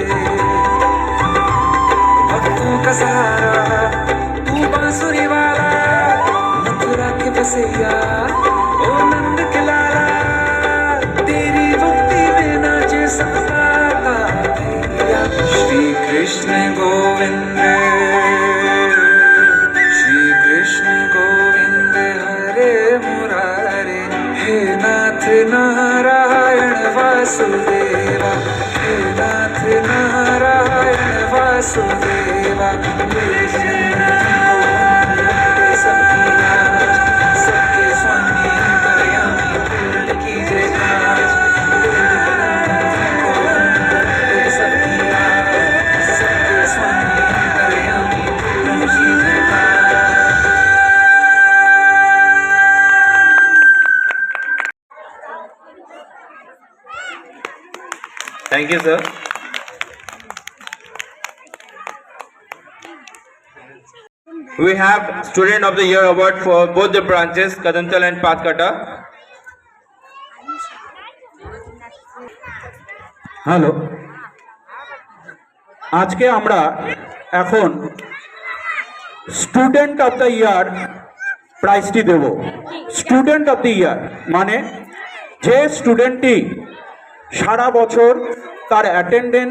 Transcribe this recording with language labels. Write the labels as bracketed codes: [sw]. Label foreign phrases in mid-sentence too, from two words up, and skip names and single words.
[hi] भक्तों का सहारा तू बांसुरी वाला, मथुरा के बसैया ओ नंद के लाला। तेरी भक्ति में नाचे सबका भैया। श्री कृष्ण गोविंद, श्री कृष्ण गोविंद हरे मुरारे, हे नाथ नारायण वासुदेवा। हे नाथ नारायण वासुदेवा। सबकी लाज, सबके स्वामी अंतर्यामी पूर्ण कीजिए काज। सबकी लाज, सबके स्वामी अंतर्यामी पूर्ण कीजिए काज। [en] Thank you, sir. We have Student of the Year award for both the branches, Kadantal and Pathkata. [bn] হ্যালো, আজকে আমরা এখন স্টুডেন্ট অফ দ্য ইয়ার প্রাইজটি দেব। স্টুডেন্ট অফ দ্য ইয়ার মানে যে স্টুডেন্টটি সারা বছর তার অ্যাটেন্ডেন্স